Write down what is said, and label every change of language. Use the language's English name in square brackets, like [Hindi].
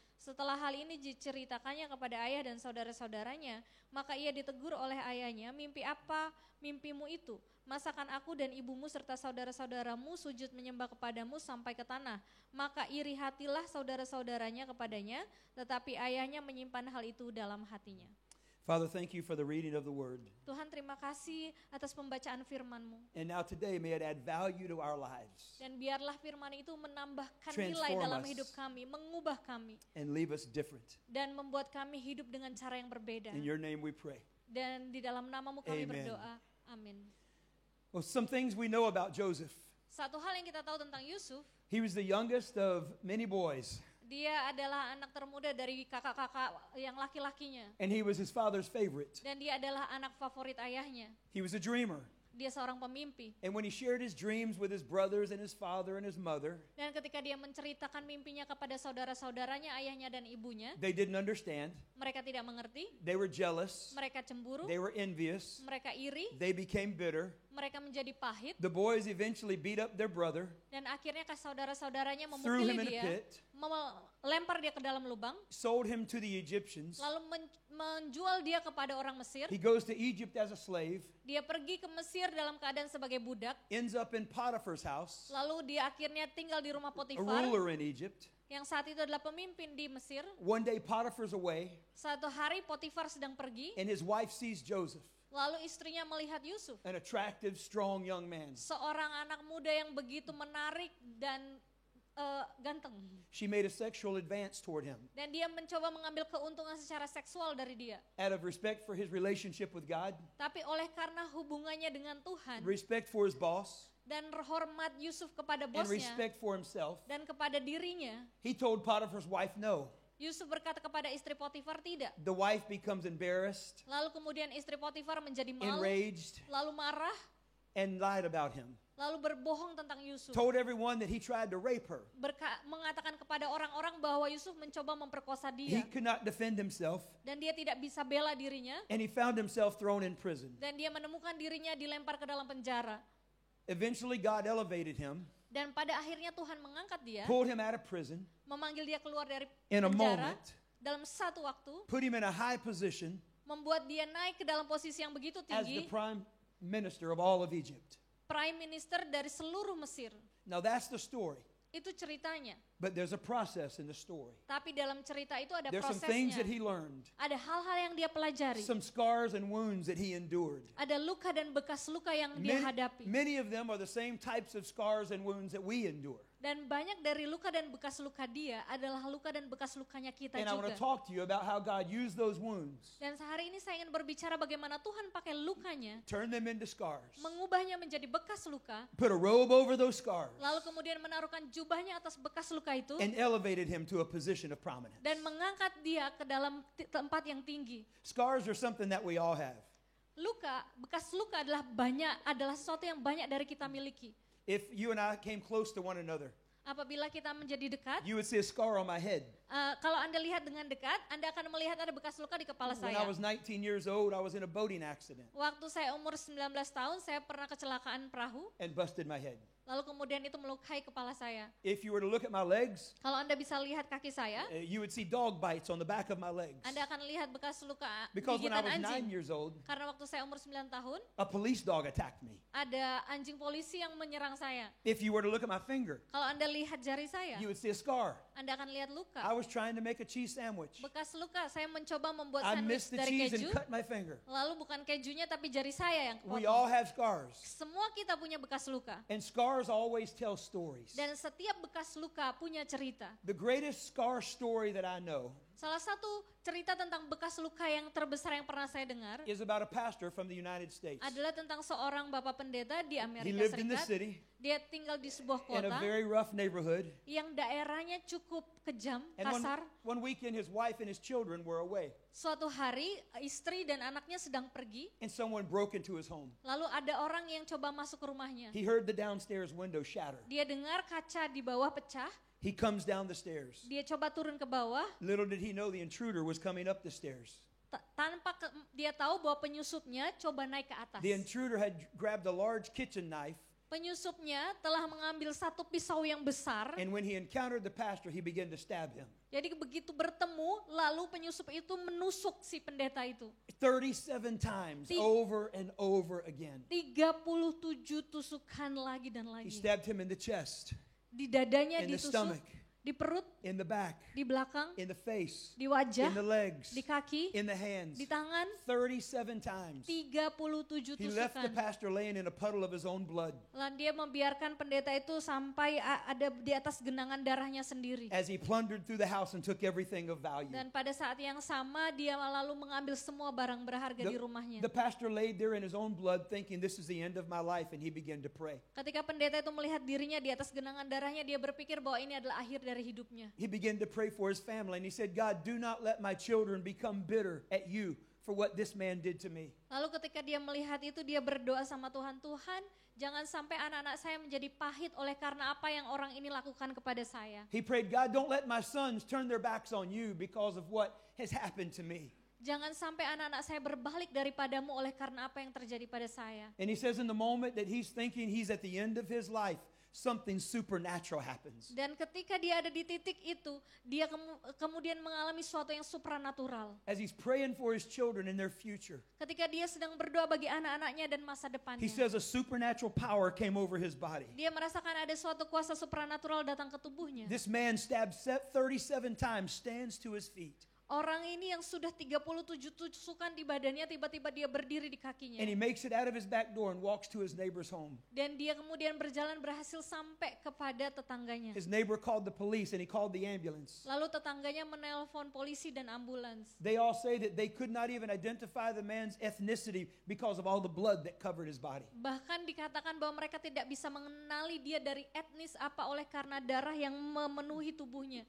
[Indonesian] Setelah hal ini diceritakannya kepada ayah dan saudara-saudaranya, maka ia ditegur oleh ayahnya, mimpi apa mimpimu itu? Masakan aku dan ibumu serta saudara-saudaramu sujud menyembah kepadamu sampai ke tanah. Maka iri hatilah saudara-saudaranya kepadanya, tetapi ayahnya menyimpan hal itu dalam hatinya. [English] Father, thank you for the reading of the word. [Indonesian] Tuhan, terima kasih atas pembacaan firman-Mu. [English] And now today may it add value to our lives [Indonesian] Dan biarlah firman itu menambahkan [English] Transform [Indonesian] nilai dalam [English] us. [Indonesian] hidup kami, mengubah kami, [English] and leave us different. [Indonesian] dan membuat kami hidup dengan cara yang berbeda. [English] In your name we pray. [Indonesian] Dan di dalam nama-Mu kami [English] Amen. [Indonesian] berdoa. Amin. [English] Well, some things we know about Joseph. [Indonesian] Satu hal yang kita tahu tentang Yusuf, [English] He was the youngest of many boys, [Indonesian] dia adalah anak termuda dari kakak-kakak yang laki-lakinya. [English] and he was his father's favorite. [Indonesian] Dan dia adalah anak favorit ayahnya. [English] He was a dreamer. [Indonesian] Dia seorang pemimpi. [English] And when he shared his dreams with his brothers and his father and his mother, [Indonesian] Dan ketika dia menceritakan mimpinya kepada saudara-saudaranya, ayahnya dan ibunya, [English] they didn't understand. [Indonesian] mereka tidak mengerti, [English] They were jealous. [Indonesian] mereka cemburu, [English] They were envious. [Indonesian] mereka iri, [English] They became bitter. [Indonesian] mereka menjadi pahit, [English] The boys eventually beat up their brother, [Indonesian] dan akhirnya saudara-saudaranya [English] threw him [Indonesian] memukuli [English] in a [Indonesian] dia, [English] pit, [Indonesian] melempar dia ke dalam lubang, [English] sold him to the Egyptians. [Indonesian] lalu menjual dia kepada orang Mesir. [English] He goes to Egypt as a slave, [Indonesian] Dia pergi ke Mesir dalam keadaan sebagai budak, [English] ends up in Potiphar's house, [Indonesian] lalu dia akhirnya tinggal di rumah [English] a [Indonesian] Potifar, [English] ruler in Egypt. [Indonesian] yang saat itu adalah pemimpin di Mesir. [English] One day Potiphar's away, [Indonesian] Suatu hari Potifar sedang pergi, [English] and his wife sees Joseph, [Indonesian] lalu istrinya melihat Yusuf, [English] an attractive, strong young man. [Indonesian] seorang anak muda yang begitu menarik dan ganteng. [English] She made a sexual advance toward him. [Indonesian] Dan dia mencoba mengambil keuntungan secara seksual dari dia. [English] Out of respect for his relationship with God, [Indonesian] Tapi oleh karena hubungannya dengan Tuhan, [English] respect for his boss, [Indonesian] dan hormat Yusuf kepada [English] and [Indonesian] bosnya, [English] respect for himself, [Indonesian] dan kepada dirinya, [English] he told Potiphar's wife no. [Indonesian] Yusuf berkata kepada istri Potifar tidak. [English] The wife becomes embarrassed, [Indonesian] Lalu kemudian istri Potifar menjadi malu, [English] enraged, [Indonesian] lalu marah, [English] and lied about him. [Indonesian] lalu berbohong tentang Yusuf. [English] Told everyone that he tried to rape her. [Indonesian] Mengatakan kepada orang-orang bahwa Yusuf mencoba memperkosa [English] He [Indonesian] dia. [English] could not defend himself, [Indonesian] Dan dia tidak bisa bela dirinya. [English] and he found himself thrown in prison. [Indonesian] Dan dia menemukan dirinya dilempar ke dalam penjara. [English] Eventually, God elevated him, [Indonesian] Dan pada akhirnya Tuhan mengangkat dia, [English] pulled him out of prison [Indonesian] memanggil dia keluar dari [English] in a [Indonesian] penjara [English] moment, [Indonesian] dalam satu waktu, [English] put him in a high position [Indonesian] membuat dia naik ke dalam posisi yang begitu [English] as the [Indonesian] tinggi, [English] prime minister of all of Egypt. [Indonesian] prime minister dari seluruh Mesir. [English] Now that's the story. [Indonesian] Itu ceritanya. [English] But there's a process in the story. [Indonesian] Tapi dalam cerita itu ada [English] There's some things that [Indonesian] prosesnya. [English] he learned, [Indonesian] Ada hal-hal yang dia pelajari. [English] some scars and wounds that he endured. [Indonesian] Ada luka dan bekas luka yang dia hadapi. [English] Many of them are the same types of scars and wounds that we endure. [Indonesian] Dan banyak dari luka dan bekas luka dia adalah luka dan bekas lukanya kita [English] And I want to talk to you about how God used those wounds, [Indonesian] Dan sehari ini saya ingin berbicara bagaimana Tuhan pakai lukanya, [English] turn them into scars, [Indonesian] mengubahnya menjadi bekas luka, [English] put a robe over those scars, [Indonesian] lalu kemudian menaruhkan jubahnya atas bekas luka itu, [English] and elevated him to a position of prominence. [Indonesian] dan mengangkat dia ke dalam tempat yang tinggi. [English] Scars are something that we all have. [Indonesian] Luka, bekas luka adalah sesuatu yang banyak dari kita miliki. [English] If you and I came close to one another, [Indonesian] Apabila kita menjadi dekat, [English] you would see a scar on my head. [Indonesian] kalau Anda lihat dengan dekat, Anda akan melihat ada bekas luka di kepala [English] When [Indonesian] saya. [English] I was 19 years old, I was in a boating accident [Indonesian] Waktu saya umur 19 tahun, saya pernah kecelakaan perahu, [English] and busted my head. [Indonesian] lalu kemudian itu melukai kepala saya. [English] If you were to look at my legs, [Indonesian] Kalau Anda bisa lihat kaki saya, [English] you would see dog bites on the back of my legs. [Indonesian] Anda akan lihat bekas luka [English] Because when I [Indonesian] gigitan [English] was 9 [Indonesian] anjing. [English] years old, [Indonesian] Karena waktu saya umur 9 tahun, [English] a police dog attacked me. [Indonesian] ada anjing polisi yang menyerang saya. [English] If you were to look at my finger, [Indonesian] Kalau Anda lihat jari saya, [English] you would see a scar. [Indonesian] Anda akan lihat luka. [English] I was trying to make a cheese sandwich. [Indonesian] Bekas luka, saya mencoba membuat [English] I [Indonesian] sandwich [English] missed the [Indonesian] dari [English] cheese [Indonesian] keju, [English] and cut my finger. [Indonesian] lalu bukan kejunya tapi jari saya yang [English] We [Indonesian] kepotong. [English] all have scars. [Indonesian] Semua kita punya bekas luka. [English] And scars always tell stories. [Indonesian] Dan setiap bekas luka punya cerita. [English] The greatest scar story that I know [Indonesian] Salah satu cerita tentang bekas luka yang terbesar yang pernah saya dengar [English] is about a pastor from the United States. [Indonesian] adalah tentang seorang bapak pendeta di [English] He [Indonesian] Amerika [English] lived in the [Indonesian] Serikat. [English] city [Indonesian] Dia tinggal di sebuah [English] in a [Indonesian] kota [English] very rough neighborhood. [Indonesian] yang daerahnya cukup kejam, [English] And [Indonesian] kasar. [English] one weekend, his wife and his children were away, [Indonesian] Suatu hari istri dan anaknya sedang pergi, [English] and someone broke into his home. [Indonesian] lalu ada orang yang coba masuk ke rumahnya. [English] He heard the downstairs window shatter. [Indonesian] Dia dengar kaca di bawah pecah, [English] He comes down the stairs. [Indonesian] dia coba turun ke bawah, [English] Little did he know the intruder was coming up the stairs. [Indonesian] tanpa dia tahu bahwa penyusupnya coba naik ke atas. [English] The intruder had grabbed a large kitchen knife, [Indonesian] Penyusupnya telah mengambil satu pisau yang besar. [English] and when he encountered the pastor, he began to stab him. [Indonesian] Jadi begitu bertemu, lalu penyusup itu menusuk si pendeta itu. [English] 37 times, over and over again. [Indonesian] 37 tusukan lagi dan [English] He [Indonesian] lagi. [English] stabbed him in the chest, [Indonesian] Di dadanya [English] in the [Indonesian] ditusuk, [English] stomach, [Indonesian] di perut, [English] in the back, [Indonesian] di belakang, [English] in the face, [Indonesian] di wajah, [English] in the legs, [Indonesian] di kaki, [English] in the hands. [Indonesian] di tangan. [English] 37 times. [Indonesian] 37 [English] He left the [Indonesian] tusukan. [English] pastor laying in a puddle of his own blood [Indonesian] Lalu dia membiarkan pendeta itu sampai ada di atas genangan darahnya sendiri. [English] as he plundered through the house and took everything of value. [Indonesian] Dan pada saat yang sama dia lalu mengambil semua barang berharga di rumahnya. [English] The pastor laid there in his own blood thinking, this is the end of my life, and he began to pray. [Indonesian] Ketika pendeta itu melihat dirinya di atas genangan darahnya, dia berpikir bahwa ini adalah akhir dari hidupnya. [English] He began to pray for his family, and he said, God, do not let my children become bitter at you for what this man did to me. [Indonesian] Lalu ketika dia melihat itu, dia berdoa sama Tuhan, Tuhan, jangan sampai anak-anak saya menjadi pahit oleh karena apa yang orang ini lakukan kepada saya. [English] He prayed, God, don't let my sons turn their backs on you because of what has happened to me. [Indonesian] Jangan sampai anak-anak saya berbalik daripadamu oleh karena apa yang terjadi pada saya. [English] And he says in the moment that he's thinking he's at the end of his life, something supernatural happens. [Indonesian] Dan ketika dia ada di titik itu, dia kemudian mengalami sesuatu yang supranatural. [English] As he's praying for his children and their future, [Indonesian] Ketika dia sedang berdoa bagi anak-anaknya dan masa depannya. [English] says a supernatural power came over his body. [Indonesian] Dia merasakan ada suatu kuasa supranatural datang ke tubuhnya. [English] This man stabbed 37 times stands to his feet. [Indonesian] Orang ini yang sudah 37 tusukan di badannya, tiba-tiba dia berdiri di kakinya. [English] And he makes it out of his back door and walks to his neighbor's home. [Indonesian] Dan dia kemudian berjalan berhasil sampai kepada tetangganya. [English] His neighbor called the police and he called the ambulance. [Indonesian] Lalu tetangganya menelpon polisi dan ambulans. [English] They all say that they could not even identify the man's ethnicity because of all the blood that covered his body. [Indonesian] Bahkan dikatakan bahwa mereka tidak bisa mengenali dia dari etnis apa oleh karena darah yang memenuhi tubuhnya.